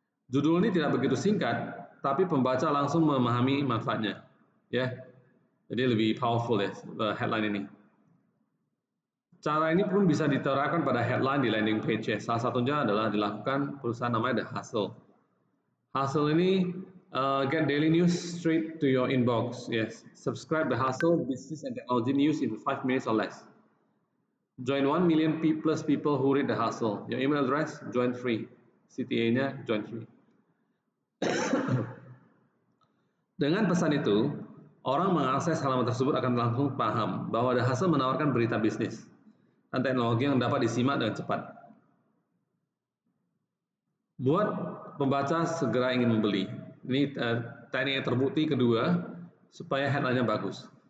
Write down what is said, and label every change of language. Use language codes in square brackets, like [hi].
[id] Judul ini tidak begitu singkat, tapi pembaca langsung memahami manfaatnya. Ya, jadi lebih powerful ya headline ini. Cara ini pun bisa diterapkan pada headline di landing page ya. Salah satunya adalah dilakukan perusahaan namanya The Hustle. [en] Hustle ini get daily news straight to your inbox. Yes, subscribe The Hustle business and technology news in 5 minutes or less. Join 1 million plus people who read The Hustle. Your email address join free. [id] CTA-nya join free. Dengan pesan itu, orang mengakses halaman tersebut akan langsung paham bahwa The Hustle menawarkan berita bisnis dan teknologi yang dapat disimak dengan cepat. Buat pembaca segera ingin membeli. Ini teknik yang terbukti kedua supaya headline-nya bagus.